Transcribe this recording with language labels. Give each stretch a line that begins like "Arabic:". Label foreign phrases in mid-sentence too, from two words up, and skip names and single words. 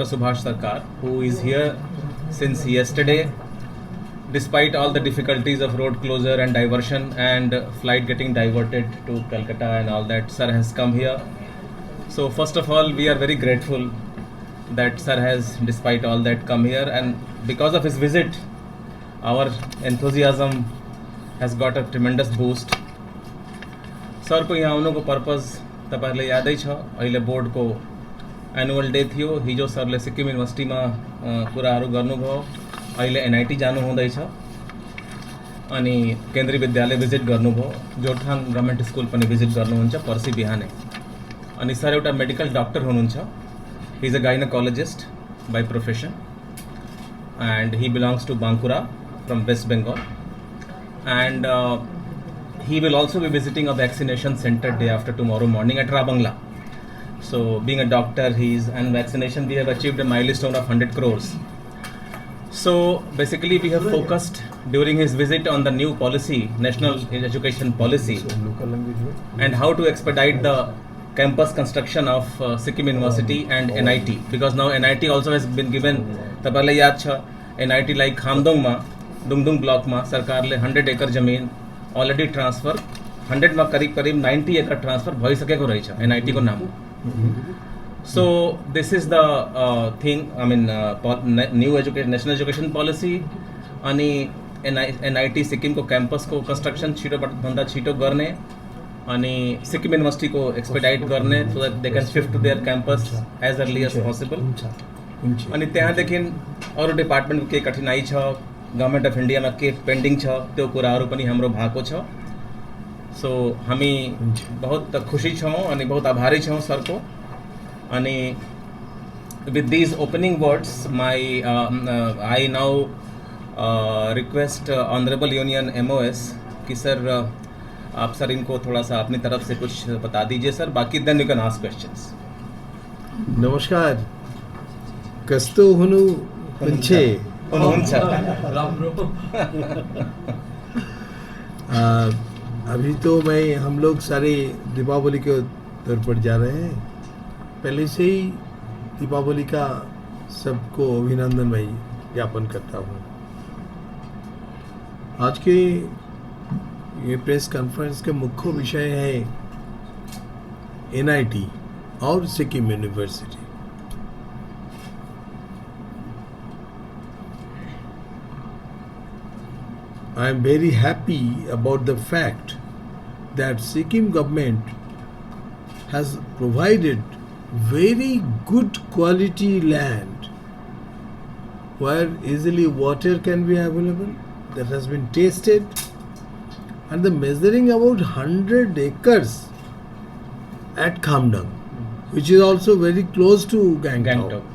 English: Subhash Sarkar, who is here since yesterday, despite all the difficulties of road closure and diversion and flight getting diverted to Calcutta and all that, Sir has come here. So first of all, we are very grateful that Sir has, despite all that, come here, and because of his visit, our enthusiasm has got a tremendous boost.
Nepali: सर को यहाँ आउनुको पर्पज तपाईहरुलाई यादै छ अहिले बोर्डको एनुअल डे थियो हिजो सरले सिक्किम युनिभर्सिटीमा कुराहरू गर्नुभयो अहिले NIT जानु हुँदैछ अनि केन्द्रीय विद्यालय भिजिट गर्नुभयो जोरथाङ गभर्नमेन्ट स्कुल पनि भिजिट गर्नुहुन्छ पर्सि बिहानै अनि सर एउटा मेडिकल डाक्टर हुनुहुन्छ
English: he is a gynecologist by profession and he belongs to Bankura from West Bengal and he will also be visiting a vaccination center day after tomorrow morning at Rabangla. So being a doctor, and vaccination, we have achieved a milestone of 100 crores. So basically we have focused during his visit on the new policy, national education policy, and how to expedite the campus construction of Sikkim University and NIT, because now NIT also has been given,
Nepali: तपाईंले याद छ,
English: NIT like Khamdong ma,
Nepali: डुङडुङ ब्लकमा सरकारले 100 एकर जमिन अलरेडी ट्रान्सफर 100 मा करिब 90 एकर ट्रान्सफर भइसकेको रहेछ NIT को नाम
English: so this is the thing I mean new education national education policy
Nepali: अनि NIT सिक्किम को क्याम्पस को कंस्ट्रक्सन छिटो भन्दा छिटो गर्ने अनि सिक्किम युनिभर्सिटी को एक्सपेडाइट गर्ने
English: so that they can shift to their campus as early as possible
Nepali: अनि त्यहाँदेखि अरु डिपार्टमेन्ट को के कठिनाई छ गभर्नमेन्ट अफ इन्डिया में के पेन्डिङ छ त्यो कुराहरू पनि हाम्रो भएको छ सो हामी बहुत खुशी छौं अनि बहुत आभारी छौं सर को अनि
English: with these opening words may I now request Honourable Union MOS
Hindi: कि सर आप सर इनको थोड़ा सा अपनी तरफ से कुछ बता दीजिए सर बाकी
English: then you can ask questions
Hindi: नमस्कार
Nepali: कस्तो हुनु हुन्छ
Hindi: अभी तो हम लोग सारे दीपावली के तौर पर जा रहे हैं पहले से ही दीपावली का सबको अभिनंदन भाई ज्ञापन करता हूँ आज के ये प्रेस कॉन्फ्रेंस के मुख्य विषय है NIT और सिक्किम यूनिवर्सिटी
English: I am very happy about the fact that Sikkim government has provided very good quality land where easily water can be available, that has been tested, and the measuring about 100 acres at Khamdong, which is also very close to Gangtok.